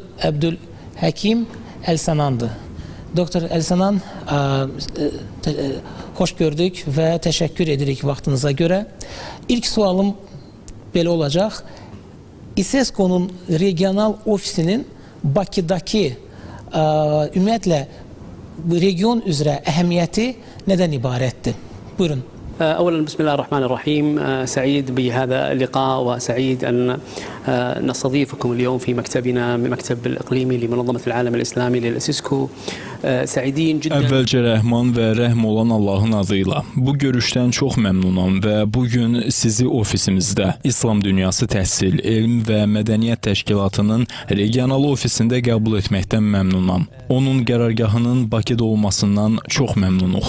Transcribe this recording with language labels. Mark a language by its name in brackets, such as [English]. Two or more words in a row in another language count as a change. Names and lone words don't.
[Azerbaijani] Əbdülhəkim Əlsanandır. Doktor Əlsanan, xoş gördük və təşəkkür edirik vaxtınıza görə. İlk sualım belə olacaq. İSESCO-nun regional ofisinin Bakıdakı ümumiyyətlə region üzrə əhəmiyyəti nədən ibarətdir? Buyurun. [Arabic] أولا بسم الله الرحمن الرحيم سعيد بهذا اللقاء وسعيد أن نستضيفكم اليوم في مكتبنا مكتب الإقليمي لمنظمة العالم الإسلامي للإسيسكو سعيدين جدا. [Azerbaijani] Əvvəlcə rəhman və rəhm olan Allahın adıyla bu görüşdən çox məmnunam və bugün sizi ofisimizdə İslam Dünyası Təhsil, Elm və Mədəniyyət Təşkilatının regional ofisində qəbul etməkdən məmnunam. Onun qərargahının Bakıda olmasından çox məmnunuq.